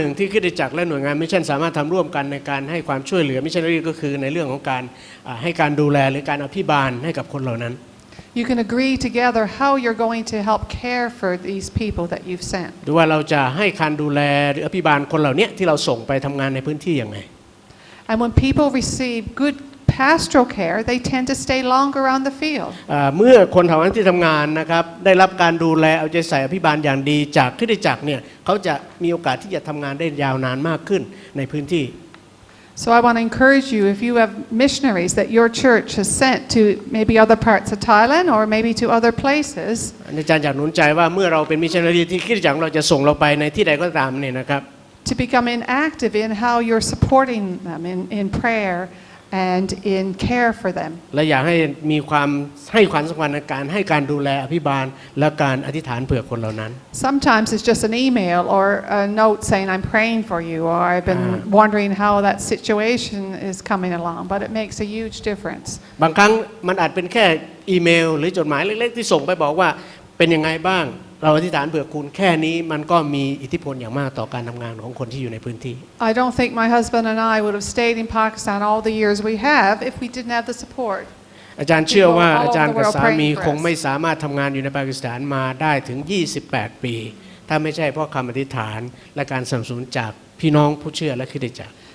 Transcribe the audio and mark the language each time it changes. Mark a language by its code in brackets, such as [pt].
[th] นึ่งที่คริสตจักรและหน่วยงานมิชชั่นสามารถทำร่วมกันในการให้ความช่วยเหลือมิชชันนารีก็คือในเรื่องของการให้การดูแลหรือการอภิบาลให้กับคนเหล่านั้น [en] You can agree together how you're going to help care for these people that you've sent. [th] ดูว่าเราจะให้การดูแลหรืออภิบาลคนเหล่านี้ที่เราส่งไปทำงานในพื้นที่อย่างไร [en] And when people receive good pastoral care, they tend to stay longer on the field. [th] เมื่อคนเหล่านั้นที่ทำงานนะครับได้รับการดูแลเอาใจใส่อภิบาลอย่างดีจากคริสตจักรเนี่ยเขาจะมีโอกาสที่จะทำงานได้ยาวนานมากขึ้นในพื้นที่ [en] So I want to encourage you, if you have missionaries that your church has sent to maybe other parts of Thailand or maybe to other places, [th] อาจารย์อยากหนุนใจว่าเมื่อเราเป็นมิชชันนารีที่คริสตจักรเราจะส่งเราไปในที่ใดก็ตามเนี่ยนะครับ [en] to become active in how you're supporting them in prayer and in care for them. [th] และอยากให้มีความให้ความสำคัญในการให้การดูแลอภิบาลและการอธิษฐานเผื่อคนเหล่านั้น [en] Sometimes it's just an email or a note saying I'm praying for you, or I've been wondering how that situation is coming along, but it makes a huge difference. [th] บางครั้งมันอาจเป็นแค่อีเมลหรือจดหมายเล็กๆที่ส่งไปบอกว่าเป็นยังไงบ้างเราอธิษฐานเผื่อคุณแค่นี้มันก็มีอิทธิพลอย่างมากต่อการทำงานของคนที่อยู่ในพื้นที่ [en] I don't think my husband and I would have stayed in Pakistan all the years we have if we didn't have the support. [th] อาจารย์เชื่อว่าอาจารย์กับสามีคงไม่สามารถทำงานอยู่ในปากีสถานมาได้ถึง28ปีถ้าไม่ใช่เพราะคำอธิษฐานและการสนับสนุนจากพี่น้องผู้เชื่อและคริสตจักร